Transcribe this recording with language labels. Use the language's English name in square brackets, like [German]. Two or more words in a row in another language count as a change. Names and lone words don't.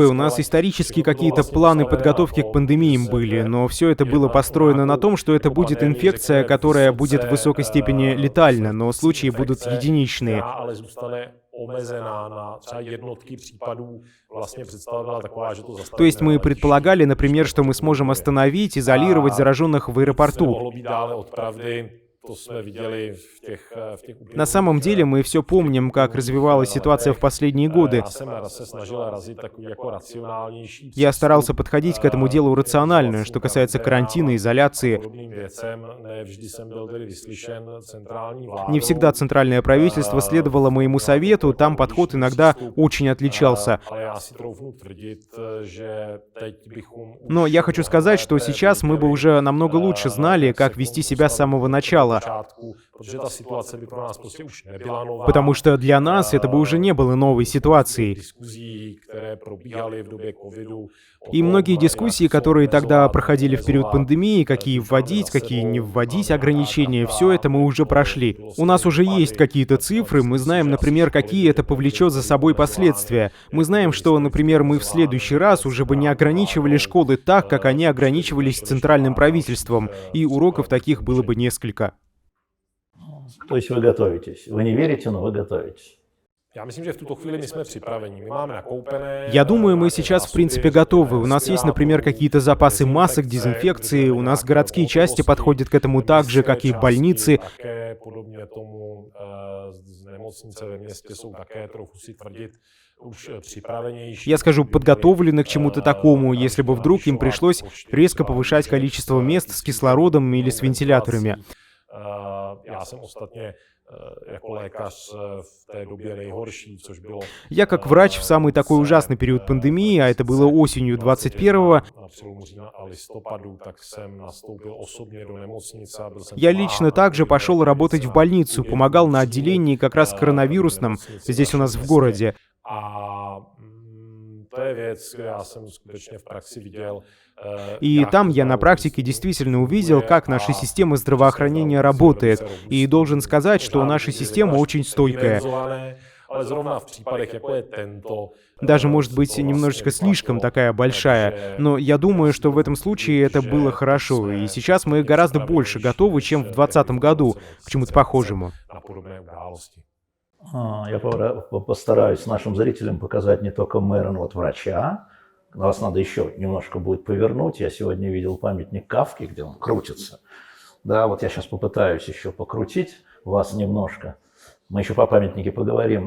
[Russian] У нас исторически какие-то планы подготовки к пандемиям были, но все это было построено на том, что это будет инфекция, которая будет в высокой степени летальна, но случаи будут единичные. То есть мы предполагали, например, что мы сможем остановить, изолировать зараженных в аэропорту. [Czech] to jsme viděli v těch [Russian] На самом деле мы все помним, как развивалась ситуация в последние годы. [Czech] Já jsem se snažil razit takový jako racionálnější [Russian] Я старался [Czech] přístup, [Russian] подходить к этому делу рационально, что касается карантина, изоляции. [Czech] podobným věcem. Ne vždy jsem byl tedy vyslyšen centrální vládou. [Russian] Не всегда центральное правительство следовало моему совету, там подход иногда очень отличался. [Czech] Ale já si troufnu tvrdit, že teď bychom [Russian] Но я хочу сказать, что сейчас мы бы уже намного лучше знали, как вести себя с самого начала, [Czech] protože ta situace by pro nás prostě už nebyla nová. [Russian] потому что для нас это бы уже не было новой ситуацией. Дискуссии, [Czech] které probíhaly v době covidu, [Russian] И многие дискуссии, которые тогда проходили в период пандемии, какие вводить, какие не вводить ограничения, все это мы уже прошли. У нас уже есть какие-то цифры, мы знаем, например, какие это повлечет за собой последствия. Мы знаем, что, например, мы в следующий раз уже бы не ограничивали школы так, как они ограничивались центральным правительством, и уроков таких было бы несколько. То есть вы готовитесь. Вы не верите, но вы готовитесь. [Czech] Já myslím, že v tuto chvíli my jsme připraveni. My máme nakoupené. [Russian] Я думаю, мы сейчас, в принципе, готовы. У нас есть, например, какие-то запасы масок, дезинфекции, у нас городские части подходят к этому так же, как и больницы. [Czech] Také podobně tomu nemocnice ve městě jsou také trochu si tvrdit už připravenější. [Russian] Я скажу, подготовлены к чему-то такому, если бы вдруг им пришлось резко повышать количество мест с кислородом или с вентиляторами. [Czech] Já jsem ostatně jako lékař v té době nejhorší, což bylo... [Russian] Я как врач в самый такой ужасный период пандемии, а это было осенью 21-го, [Czech] Na přelomu října a listopadu, tak jsem nastoupil osobně do nemocnice a byl jsem... [Russian] я лично также пошел работать в больницу, помогал на отделении как раз коронавирусном, здесь у нас в городе. [Czech] A to je věc, kde já jsem skutečně v praxi viděl. [Russian] И там я на практике действительно увидел, как наша система здравоохранения работает. И должен сказать, что наша система очень стойкая. [Czech] Ale zrovna v případech, jako je tento, [Russian] Даже, может быть, немножечко слишком такая большая. Но я думаю, что в этом случае это было хорошо. И сейчас мы гораздо больше готовы, чем в 2020 году к чему-то похожему. [Czech] na podobné události. [Russian] Я постараюсь нашим зрителям показать не только мэра, но вот врача. Вас надо еще немножко будет повернуть. Я сегодня видел памятник Кафки, где он крутится. Да, вот я сейчас попытаюсь еще покрутить вас немножко. Мы еще по памятнике поговорим.